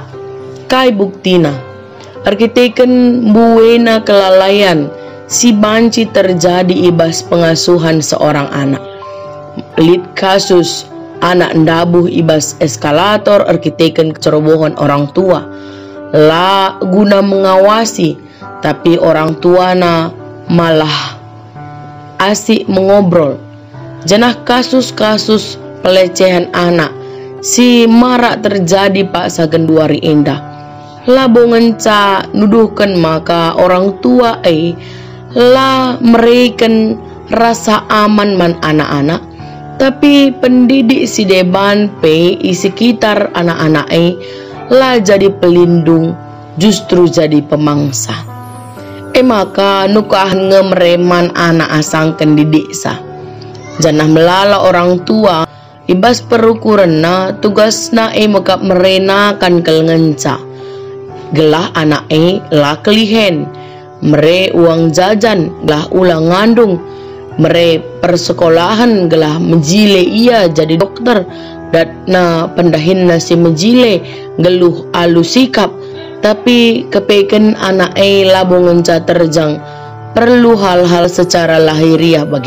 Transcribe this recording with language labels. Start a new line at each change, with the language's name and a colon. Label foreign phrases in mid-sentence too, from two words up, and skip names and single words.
Batak Karo: Kai buktina arkiteken buena kelalaian si banci terjadi ibas pengasuhan seorang anak. Lid kasus anak ndabuh ibas eskalator arkiteken kecerobohan orang tua, la guna mengawasi tapi orang tuana malah
Indonesian: asik mengobrol.
Batak Karo: Janah kasus-kasus pelecehan anak si marak terjadi pak sagenduari indah. Labongan ca nuduhkan maka orang tua la mereken rasa aman man anak-anak, tapi pendidik si deban pe sekitar anak-anak la jadi pelindung,
Indonesian: justru jadi pemangsa.
Batak Karo: Maka nukah ngemereman anak asang kendidik sa. Janah melala orang tua ibas perukuranna tugasna mekap merenakan kelengenca. Gelah anak la kelihen, mere uang jajan gelah ulang ngandung, mere persekolahan gelah menjile ia jadi dokter, datna pendahin nasi menjile geluh alu sikap, tapi kepeken anak labongan ca terjang perlu hal-hal
Indonesian: secara lahiriah
Batak Karo: bagi.